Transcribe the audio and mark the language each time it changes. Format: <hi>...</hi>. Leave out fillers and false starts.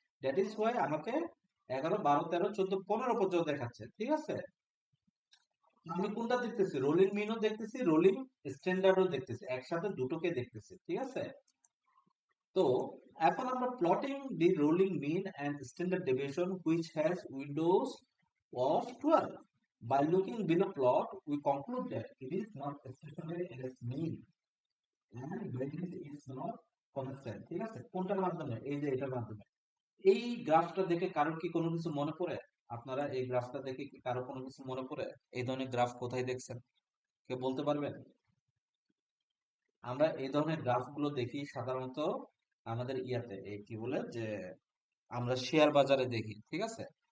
<en>that is why</en> <bn>আমাকে 11 12 13 14 15 পর্যন্ত দেখাচ্ছে, ঠিক আছে। আমি কোনটা দেখতেছি? রোলিং মিনও দেখতেছি, রোলিং স্ট্যান্ডার্ডও দেখতেছি, একসাথে দুটোকে দেখতেছি, ঠিক আছে। তো এখন আমরা</bn> <en>Plotting the rolling mean and standard deviation which has windows of 12. By looking below plot, we conclude that it is not stationary as mean and variance is not constant, ঠিক আছে।</en> <bn>কোনটার মাধ্যমে? এই যে এটার মাধ্যমে। এই গ্রাফটা দেখে কারোর কি কোনো কিছু মনে পড়ে? আপনারা এই গ্রাফটা দেখে কি কারো কোনো কিছু মনে পড়ে? এই ধরনের গ্রাফ কোথায় দেখছেন? কে বলতে পারবেন? আমরা এই ধরনের গ্রাফগুলো দেখি সাধারণত আমাদের ইয়াতে এই কি বলে যে আমরা শেয়ার বাজারে দেখি, ঠিক আছে?</bn>